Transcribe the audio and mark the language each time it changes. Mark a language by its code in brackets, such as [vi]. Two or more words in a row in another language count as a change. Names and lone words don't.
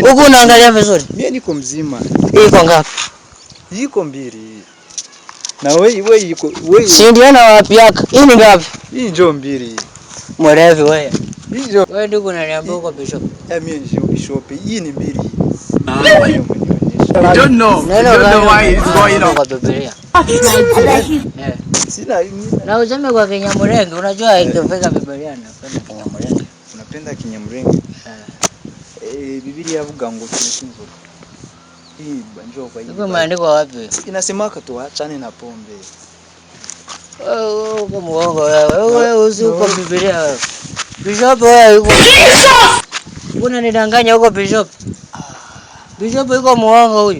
[sw] Huko unaangalia vizuri? Mimi niko mzima. Iko ngapi? Iko 2. Na wewe iko si ndio na wapi yako? Hii ni ngapi? Hii ndio 2. Mwerevi wewe. Hii ndio. Wewe ndio unaniambia uko Bishop. Mimi ndio Bishop. Hii ni 2. [en] You don't know why it's going on. [sw] Kwa Biblia. Sina na useme kwa Kinyamurenge, unajua ikifika Biblia napenda Kinyamurenge. Unapenda Kinyamurenge? [rw] Biblia yavuga ngo tunasinzo. [sw] Hii banjo kwa hiyo. Iko maandiko wapi? Inasema tuachane na pombe. Uko muongo wewe, uko Biblia wewe. Bishop wewe uko. Unanidanganya huko Bishop. Bishop yuko muongo huyu.